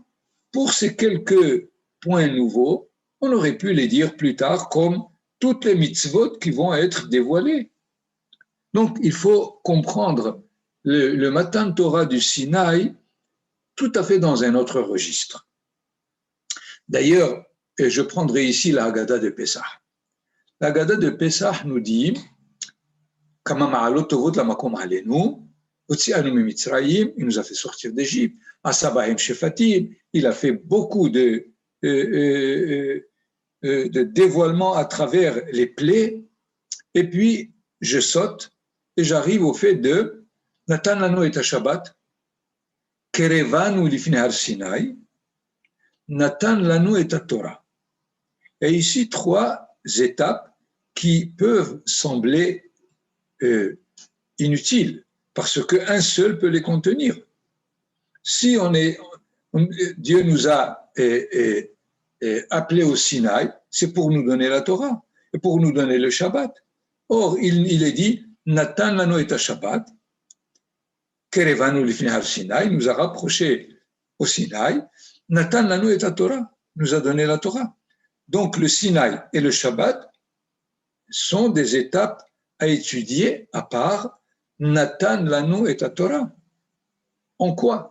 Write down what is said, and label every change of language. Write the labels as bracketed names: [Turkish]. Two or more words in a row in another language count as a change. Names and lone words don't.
[French] Pour ces quelques points nouveaux, on aurait pu les dire plus tard comme toutes les mitzvot qui vont être dévoilées. Donc, il faut comprendre le [Hebrew] מתן תורה [French] du Sinaï tout à fait dans un autre registre. D'ailleurs, je prendrai ici la Haggadah de Pessah. La Haggadah de Pessah nous dit [Hebrew] כמה מעלות טובות למקום עלינו, הוציאנו ממצרים, [French] il nous a fait sortir d'Égypte, [Hebrew] עשה בהם שפטים, [French] il a fait beaucoup de dévoilement à travers les plaies, et puis je saute et j'arrive au fait de [Hebrew] נתן לנו את שבת, קרבנו לפני הר סיני, נתן לנו את תורה. [French] Et ici 3 étapes qui peuvent sembler inutiles, parce qu'un seul peut les contenir. Si Dieu nous a appelés au Sinaï, c'est pour nous donner la Torah et pour nous donner le Shabbat. Or, il est dit, [Hebrew] נתן לנו את שבת, קרבנו לפני הר סיני, [French] nous a rapprochés au Sinaï, [Hebrew] נתן לנו את תורה, [French] nous a donné la Torah. Donc, le Sinaï et le Shabbat sont des étapes à étudier à part [Hebrew] נתן לנו את תורה. [French] En quoi?